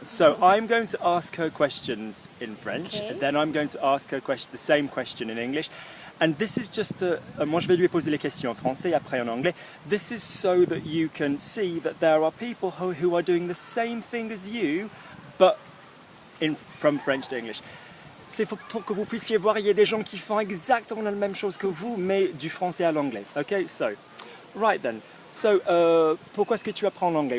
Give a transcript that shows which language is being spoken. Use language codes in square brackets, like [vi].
[en] So, I'm going to ask her questions in French, Okay. then I'm going to ask her the same question in English. And this is just [fr] moi je vais lui poser les questions en français et après en anglais. [en] This is so that you can see that there are people who are doing the same thing as you, but from French to English. [fr] C'est pour que vous puissiez voir, il y a des gens qui font exactement la même chose que vous, mais du français à l'anglais. [en] Okay, so, right then. So, [fr] pourquoi est-ce que tu apprends l'anglais?